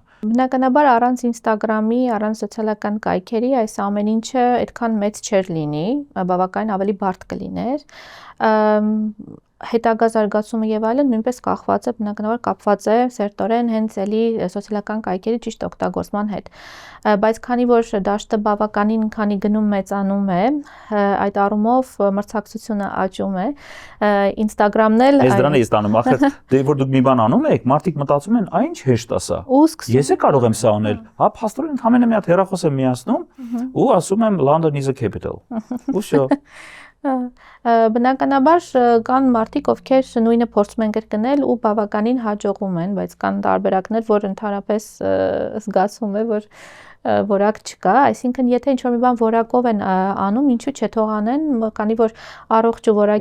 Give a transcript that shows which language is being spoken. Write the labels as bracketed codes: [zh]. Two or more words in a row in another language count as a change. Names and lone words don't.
[hy] Բնականաբար առանց Instagram-ի, առանց սոցիալական կայքերի այս ամեն ինչը այդքան մեծ չէր լինի, բավական ավելի բարդ կլիներ։ Հետագա զարգացումը եւ այլն նույնպես կախված է բնականաբար կապված է սերտորեն հենց էլի սոցիալական կայքերի ճիշտ օգտագործման հետ, բայց քանի որ դաշտը բավականին քանի գնում մեծանում է, այդ առումով մրցակցությունը աճում է, Instagram-ն էլ Ես դրան էի ստանում, ախր դե որ դուք մի բան անում եք, մարդիկ մտածում են, այն ինչ հեշտ է սա։ Ես է կարող եմ սա անել։ Հա, փաստորեն ընդամենը մի հատ հեռախոս եմ միացնում ու ասում եմ [en] London is a capital։ [hy] Ու շո։ Բնականաբար կան մարդիկ, ովքեր նույնը փորձում են կրկնել ու բավականին հաջողում են, բայց կան տարբերակներ, որ ընդհանրապես զգացվում է, որ որակ չկա, այսինքն եթե ինչ-որ մի բան որակով են անում, ինչու՞ չէ թող անեն, քանի որ առողջ ու